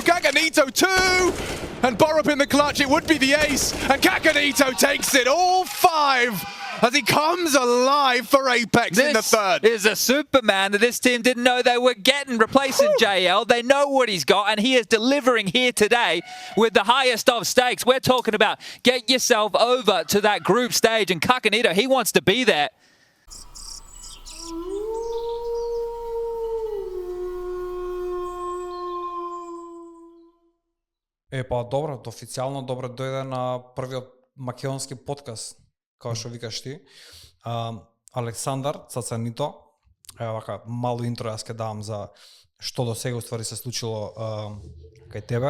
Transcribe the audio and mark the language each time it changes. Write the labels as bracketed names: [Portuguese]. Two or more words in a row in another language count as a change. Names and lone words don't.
[English] Kakanito 2, and Borup in the clutch. It would be the ace, and Kakanito takes it all 5 as he comes alive for Apex in the third. This is a Superman that this team didn't know they were getting, replacing JL. They know what he's got, and he is delivering here today with the highest of stakes. We're talking about get yourself over to that group stage, and Kakanito, he wants to be there. [Macedonian] Па добро, официјално добро дојде на првиот македонски подкаст, како што викаш ти. Александар Цацанито, вака мало интро јас ќе давам за што до сега уствари се случило кај тебе.